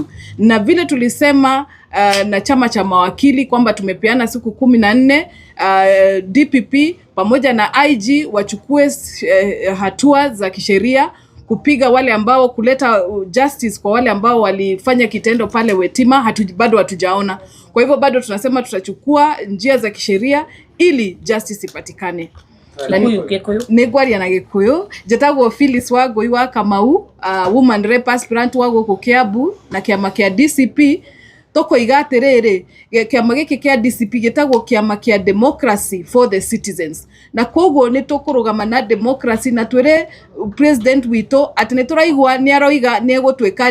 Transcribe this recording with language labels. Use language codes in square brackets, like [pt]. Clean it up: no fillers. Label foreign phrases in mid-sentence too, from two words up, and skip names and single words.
[sw] Na vile tulisema na chama cha mawakili kwamba tumepeana siku 14 DPP pamoja na IG wachukue hatua za kisheria kupiga wale ambao, kuleta justice kwa wale ambao walifanya kitendo pale Wetima. Bado hatujaona. Kwa hivyo bado tunasema tutachukua njia za kisheria ili justice ipatikane. [ki] Negwaria na Gikuyu jetagwo Phyllis Wangoi wa Kamau, [en] woman rep aspirant [ki] wa guku Kiambu na kiama kia DCP. Toko igaterere kiama giki kia DCP gitagwo kiama kia [en] Democracy for the Citizens, [ki] na koguo ni tukurugama na democracy, na twire president wito ati ni turaigwa ni aroiga ni egutweka